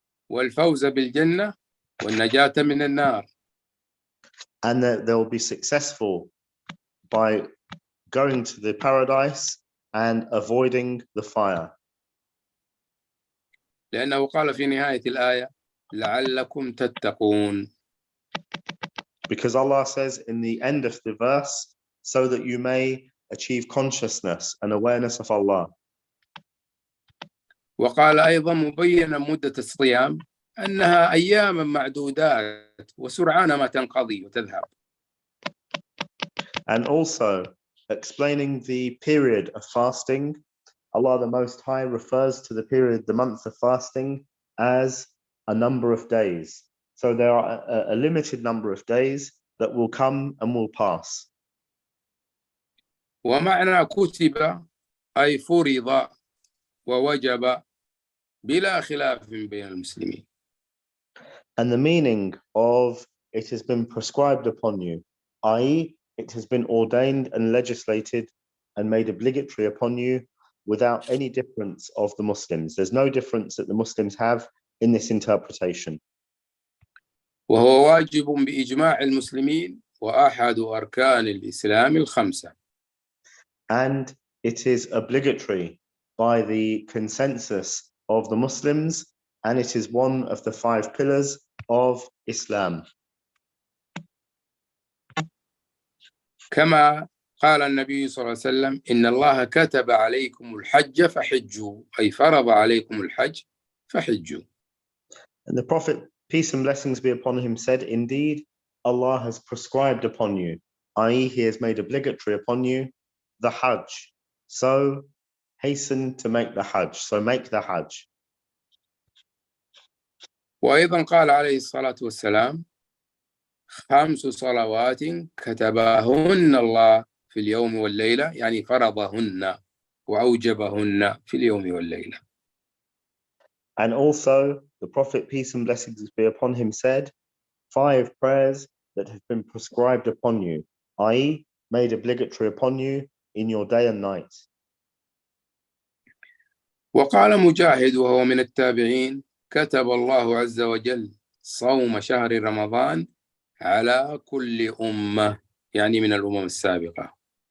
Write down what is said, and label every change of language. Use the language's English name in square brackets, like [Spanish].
[Arabic] والفوز بالجنة والنجاة من النار. [English] And that they'll be successful by going to the paradise and avoiding the fire. [Arabic] لأنه قال في نهاية الآية لعلكم تتقون. [English] Because Allah says in the end of the verse, so that you may achieve consciousness and awareness of Allah. [Arabic] وقال أيضا مبينا مدة الصيام أنها أياما معدودات وسرعان ما تنقضي وتذهب. [English] And also explaining the period of fasting, Allah the Most High refers to the period, the month of fasting, as a number of days. So there are a limited number of days that will come and will pass. [Arabic] ومعنى كتب أي فرض ووجب بلا خلاف بين المسلمين. [English] And the meaning of it has been prescribed upon you, i.e., it has been ordained and legislated and made obligatory upon you without any difference of the Muslims. There's no difference that the Muslims have in this interpretation. [Arabic] وهو واجب بإجماع المسلمين وأحد أركان الإسلام الخمسة. [English] And it is obligatory by the consensus of the Muslims, and it is one of the 5 pillars of Islam. [Arabic] كما قال النبي صلى الله عليه وسلم إن الله كتب عليكم الحج فحجوا أي فرض عليكم الحج فحجوا. [English] And the Prophet, peace and blessings be upon him, said, indeed, Allah has prescribed upon you, i.e., he has made obligatory upon you the Hajj. So hasten to make the Hajj. So make the Hajj. [Arabic] وأيضا قال عليه الصلاة والسلام 5 صلوات كتبهن الله في اليوم والليلة يعني فرضهن وأوجبهن في اليوم والليلة. [English] And also the Prophet, peace and blessings be upon him, said 5 prayers that have been prescribed upon you, i.e., made obligatory upon you in your day and night. [Arabic] وقال مجاهد وهو من التابعين كتب الله عز وجل صوم شهر رمضان على كل أمة يعني من الأمم السابقة.